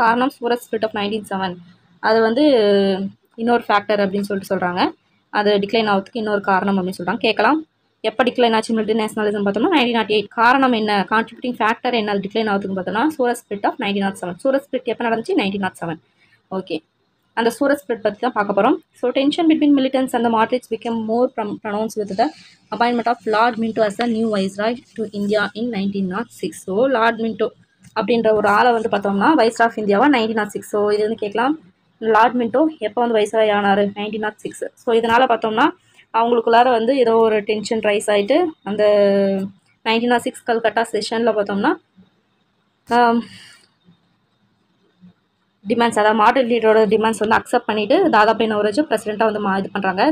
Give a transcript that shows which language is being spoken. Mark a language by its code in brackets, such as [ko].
[ta] காரணம் Surat spirit of 1907. அது வந்து இன்னொரு ஃபேக்டர் அப்படின்னு சொல்லிட்டு சொல்கிறாங்க. அது டிக்ளைன் ஆகிறதுக்கு இன்னொரு காரணம் அப்படின்னு சொல்கிறாங்க. கேட்கலாம், எப்போ டிக்ளைன் ஆச்சு மிலிட்டன் நேஷனலிசம் பார்த்தோம்னா 1908. காரணம் என்ன, கான்ட்ரிபியூட்டிங் ஃபேக்டர் என்ன அது டிக்ளைன் ஆகிறதுக்கு பார்த்தோம்னா Surat spirit of 1907. Surat spirit எப்போ நடந்துச்சு? 1907. ஓகே, அந்த சூரத் ஸ்பிரிட் பற்றி தான் பார்க்க போகிறோம். [en] So tension between militants and moderates become more pronounced with the appointment of Lord Minto as the new viceroy to India in 1906. [ta] So Lord Minto அப்படின்ற ஒரு ஆளை வந்து பார்த்தோம்னா வைஸ்ராய் ஆஃப் இந்தியாவா 1906. ஸோ இது வந்து கேட்கலாம், லார்ட் மின்டோ எப்போ வந்து வைஸ்ராய் ஆனார்? 1906. ஸோ இதனால் பார்த்தோம்னா அவங்களுக்குள்ளார வந்து ஏதோ ஒரு டென்ஷன் ரைஸ் ஆகிட்டு அந்த 1906 கல்கட்டா செஷனில் பார்த்தோம்னா டிமாண்ட்ஸ், அதாவது மாட்ரேட் லீடரோட டிமாண்ட்ஸ் வந்து அக்செப்ட் பண்ணிவிட்டு தாதாபாய் நவரோஜி பிரசிடெண்ட்டாக வந்து இது பண்ணுறாங்க.